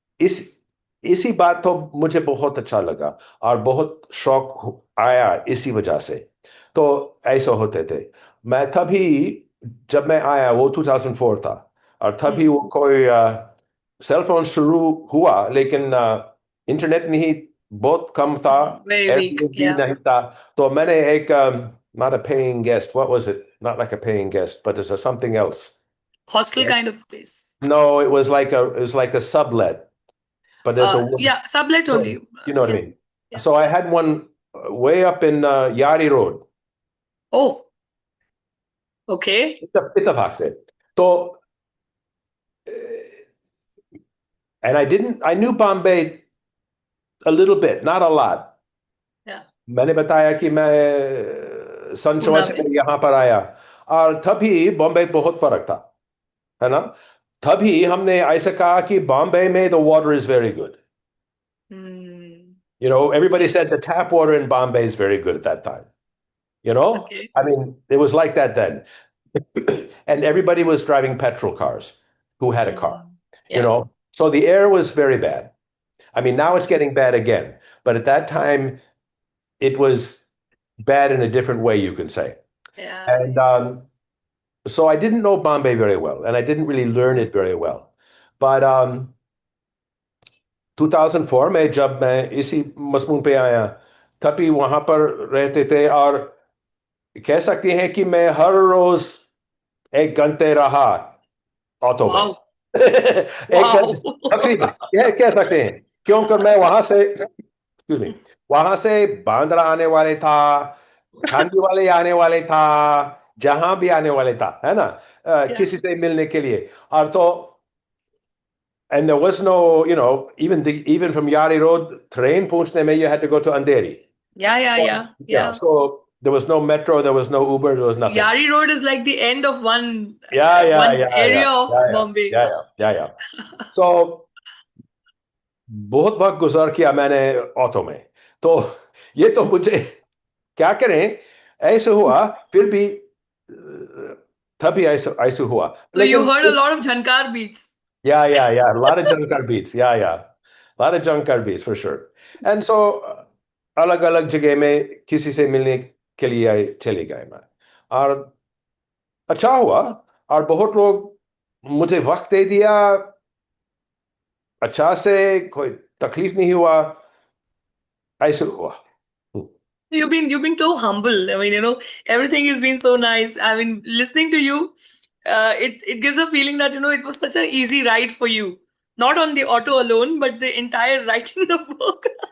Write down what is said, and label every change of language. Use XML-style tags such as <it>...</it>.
<hi>इस इसी बात तो मुझे बहुत अच्छा लगा और बहुत शौक आया इसी वजह से। तो ऐसा होते थे। मैं तभी, जब मैं आया वो 2004 था, और तभी वो कोई सेल फोन शुरू हुआ, लेकिन इंटरनेट नहीं, बहुत कम था।</hi> <en>Very weak, Airbnb yeah.</en> <hi>नहीं था। तो मैंने एक</hi> <en>not a paying guest, what was it, not like a paying guest, but it's a something else. Hostel kind of प्लेस। No, it was like a sublet, but there's a woman. Yeah sublet only. You know what I yeah. mean? Yeah. So I had one way up in Yari Road. Oh. Okay. It's a box. So, and I knew Bombay a little bit, not a lot. Yeah.</en> <hi>मैंने बताया कि मैं सन पूना 84 में। में यहाँ पर आया, और तभी बॉम्बे बहुत फर्क था, है ना। तभी हमने ऐसा कहा कि बॉम्बे में</hi> <en>the water is very good. Everybody said the tap water in Bombay is very good at that time. Okay. I mean, it was like that then. And everybody was driving petrol cars who had a car, you yeah. know. So the air was very bad. I mean, now it's getting bad again, but at that time it was bad in a different way, you can say. Yeah. And so I didn't know Bombay very well, and I didn't really learn it very well. But</en> <hi>2004 में जब मैं इसी मजमून पे आया, तभी वहां पर रहते थे, और कह सकते हैं कि मैं हर रोज 1 घंटे रहा ऑटो में।</hi> <en>Wow.</en> <hi>1 घंटे</hi> <en>Wow.</en> <hi>तकरीबन, कह सकते हैं, क्योंकि मैं वहां से, एक्सक्यूज मी, वहां से बांद्रा आने वाले था, खांडी वाले आने वाले था, जहां भी आने वाले था, है ना,</hi> <en>Yeah.</en> <hi>किसी से मिलने के लिए। और तो,</hi> <en>and there was no, even from Yari Road, train</en> <hi>पहुंचने में</hi> <en>you had to go to Andheri. Yeah. Yeah. Yeah. Yeah, yeah. so there was no metro, there was no Uber, there was So nothing. Yari Road is like the end of Yeah, yeah, one yeah, yeah, area of yeah, yeah, Bombay. yeah, yeah, yeah, yeah. So</en> <hi>बहुत वक्त गुजार किया मैंने auto में। तो ये तो मुझे क्या करें, ऐसे हुआ। फिर भी तभी ऐसे ऐसे हुआ,</hi> <en>So you</en> <hi>लेकिन</hi> <en>heard a lot of Jhankar beats. yeah, a lot of Jankar beats, yeah, a lot of Jankar beats for sure. And so</en> <hi>अलग अलग जगह में किसी से मिलने के लिए चले गए मैं, और अच्छा हुआ, और बहुत लोग मुझे वक्त दे दिया, अच्छा से, कोई तकलीफ नहीं हुआ, ऐसे हुआ।</hi> <en>You've been so humble. I mean, everything has been so nice. I mean, listening to you, it gives a feeling that it was such an easy ride for you. Not on the auto alone, but the entire writing the book.</en>